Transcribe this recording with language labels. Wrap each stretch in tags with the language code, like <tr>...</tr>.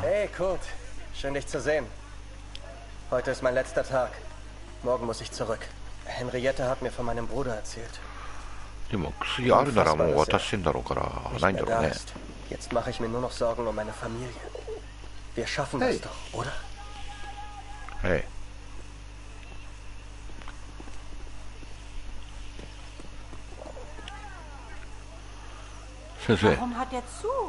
<de>Hey Kurt, schön dich zu sehen. Heute ist mein letzter Tag. Morgen muss ich zurück. Henriette hat mir von meinem Bruder erzählt.</de> <ja>でも薬あるならもう渡してんだろうからないんだろうね。</ja> <de>Jetzt mache ich mir nur noch Sorgen um meine Familie. Wir schaffen das doch, oder? Hey. Warum hat er zu?</de>